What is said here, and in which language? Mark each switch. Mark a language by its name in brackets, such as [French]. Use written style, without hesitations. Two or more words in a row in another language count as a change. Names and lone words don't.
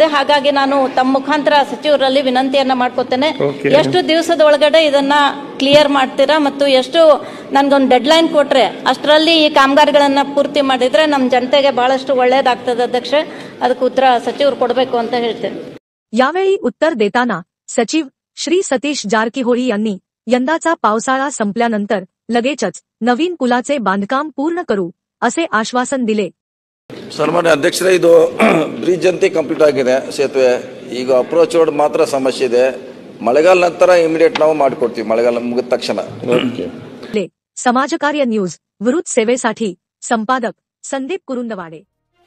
[Kannada] ಹಾಗಾಗಿ ನಾನು ತಮ್ಮ ಮುಖಾಂತರ ಸಚಿವರಲ್ಲಿ ವಿನಂತಿಯನ್ನ ಮಾಡ್ಕೋತೇನೆ, ಎಷ್ಟು ದಿವಸದ ಒಳಗಡೆ ಇದನ್ನ ಕ್ಲಿಯರ್ ಮಾಡ್ತೀರಾ ಮತ್ತು ಎಷ್ಟು ನನ್ಗೊಂದು [English] dead line [Kannada] ಕೊಟ್ರೆ ಅಷ್ಟರಲ್ಲಿ ಈ ಕಾಮಗಾರಿಗಳನ್ನ ಪೂರ್ತಿ ಮಾಡಿದ್ರೆ ನಮ್ಮ ಜನತೆಗೆ ಬಹಳಷ್ಟು ಒಳ್ಳೇದಾಗ್ತದೆ अध्यक्ष। ಅದಕ್ಕೆ ಉತ್ತರ ಸಚಿವರು ಕೊಡಬೇಕು ಅಂತ ಹೇಳ್ತೇನೆ। [Marathi] यावेळी उत्तर देताना सचिव श्री सतीश जारकीहोळी यांनी यंदाचा पावसाळा संपल्यानंतर लगेचच नवीन पुलाचे बांधकाम पूर्ण करू असे आश्वासन दिले। [Kannada] ಸನ್ಮಾನ್ಯ ಅಧ್ಯಕ್ಷರೇ, ಇದು ಬ್ರಿಡ್ಜ್ ಅಂತ ಕಂಪ್ಲೀಟ್ ಆಗಿದೆ ಸೇತುವೆ, ಈಗ [English] approach road [Kannada] ಮಾತ್ರ ಸಮಸ್ಯೆ ಇದೆ। ಮಳೆಗಾಲ ನಂತರ ಇಮಿಡಿಯೇಟ್ ನಾವು ಮಾಡಿಕೊಡ್ತೀವಿ, ಮಳೆಗಾಲ ಮುಗಿದ ತಕ್ಷಣ। [Marathi] समाजकार्य न्यूज विरुद्ध सेवेसाठी संपादक संदीप कुरुंदवाडे।